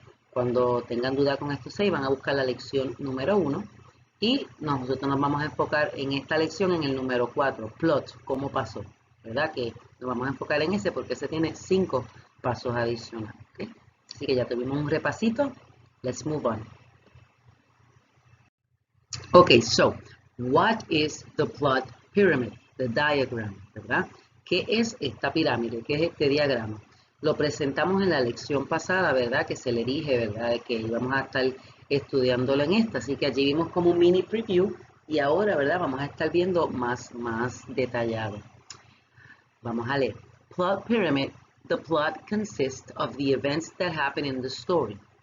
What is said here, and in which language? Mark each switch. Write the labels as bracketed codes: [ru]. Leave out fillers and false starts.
[es] Cuando tengan duda con estos 6, van a buscar la lección número 1 y nosotros nos vamos a enfocar en esta lección en el número 4, plot, cómo pasó, ¿verdad? Que nos vamos a enfocar en ese porque ese tiene 5 pasos adicionales, ¿okay? Así que ya tuvimos un repasito. [en] Let's move on. Okay, so what is the plot pyramid? [es] The diagram, ¿verdad? ¿Qué es esta pirámide? ¿Qué es este diagrama? Lo presentamos en la lección pasada, ¿verdad? Que se le dije, ¿verdad? De que íbamos a estar estudiándolo en esta. Así que allí vimos como un mini preview y ahora, ¿verdad? Vamos a estar viendo más detallado. Vamos a leer. Plot pyramid. [en] The plot consists of the events that happen in the story.